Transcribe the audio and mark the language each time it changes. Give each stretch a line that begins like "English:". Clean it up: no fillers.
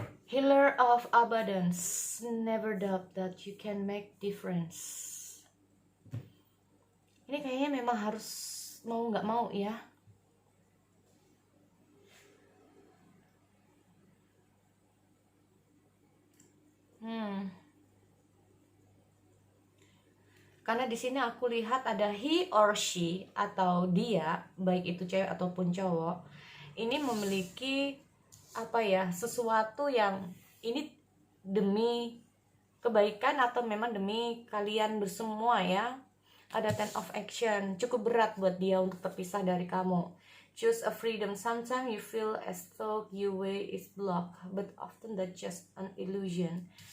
English: Healer of abundance, never doubt that you can make difference.
Indonesian: Ini kayaknya memang harus mau nggak mau ya. Karena di sini aku lihat ada
English: he or she
Indonesian: atau dia, baik itu cewek ataupun cowok, ini memiliki apa ya, sesuatu yang ini demi kebaikan atau memang demi kalian bersemua ya. Ada
English: 10 of action,
Indonesian: cukup berat buat dia untuk terpisah dari kamu.
English: Choose a freedom, sometimes you feel as though your way is blocked, but often that's just an illusion.